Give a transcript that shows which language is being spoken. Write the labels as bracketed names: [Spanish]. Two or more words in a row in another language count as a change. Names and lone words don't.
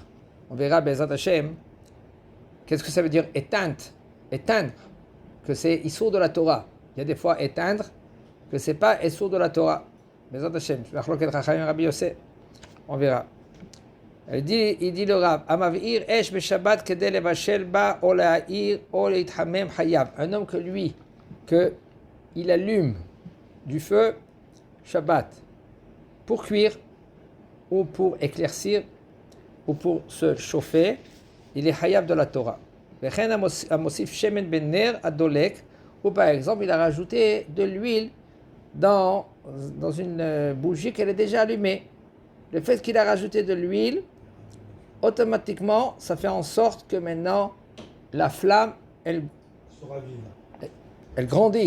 [French] On verra, [Hebrew] בעזרת השם, [French] qu'est-ce que ça veut dire éteindre. Éteindre, que c'est Issour de la Torah. Il y a des fois éteindre, que c'est pas Issour de la Torah. [Hebrew] בעזרת השם, Rabbi Yosef, [French] on verra. Il dit le Rav, [Hebrew] המעביר אש בשבת כדי לבשל בה או להאיר או להתחמם חייב. [French] Un homme que lui, que il allume du feu Shabbat pour cuire ou pour éclaircir ou pour se chauffer, il est hayav de la Torah. [Hebrew] וכן המוסיף שמן בנר הדולק, [French] ou par exemple il a rajouté de l'huile dans une bougie qu'elle est déjà allumée. Le fait qu'il a rajouté de l'huile, automatiquement, ça fait en sorte que maintenant, la flamme, elle grandit.